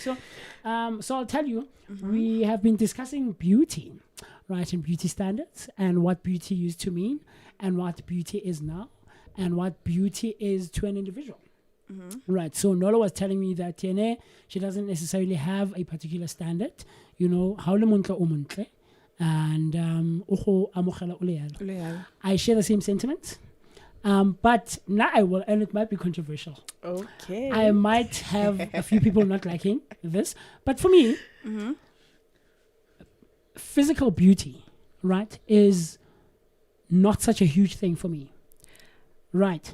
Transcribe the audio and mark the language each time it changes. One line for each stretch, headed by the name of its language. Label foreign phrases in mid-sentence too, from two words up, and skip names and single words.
English: So I'll tell you, we have been discussing beauty, right, and beauty standards, and what beauty used to mean, and what beauty is now, and what beauty is to an individual. Right. So Nola was telling me that she doesn't necessarily have a particular standard. You know, how
Tswana: le montle o montle.
English: And I share the same sentiments, but now I will, and it might be controversial. Okay, I might have a few people not liking this, but for me, physical beauty, right, is not such a huge thing for me, right?